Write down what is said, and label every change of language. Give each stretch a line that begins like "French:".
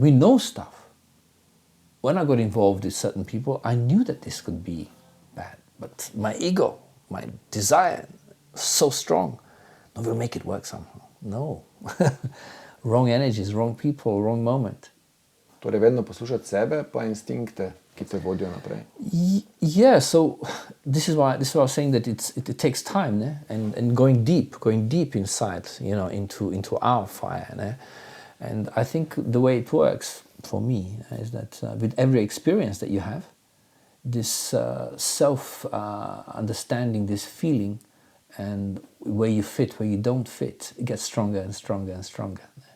English: We know stuff. When I got involved with certain people, I knew that this could be bad. But my ego, my desire, so strong. No, we'll make it work somehow. No. Wrong energies, wrong people, wrong moment.
Slovenian: Torej vedno poslušati sebe, pa instinkte, ki te vodijo naprej.
English: Yeah, so this is why I was saying that it takes time, and going deep inside, into our fire. And I think the way it works for me is that with every experience that you have, this self-understanding, this feeling, and where you fit, where you don't fit, it gets stronger and stronger and stronger.